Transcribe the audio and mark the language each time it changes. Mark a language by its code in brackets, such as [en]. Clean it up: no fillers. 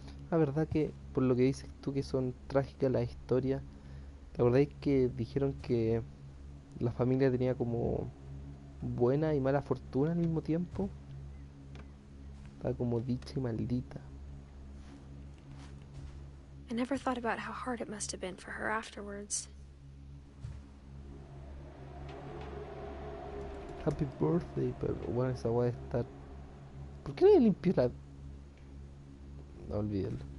[es] La verdad que, por lo que dices tú, que son trágicas las historias, la verdad es que dijeron que la familia tenía como buena y mala fortuna al mismo tiempo. Estaba como dicha y maldita. [en] I never thought about how hard it must have been for her afterwards. Happy birthday, [es] pero bueno, esa weá de estar. ¿Por qué no le limpió la.? No, olvídalo.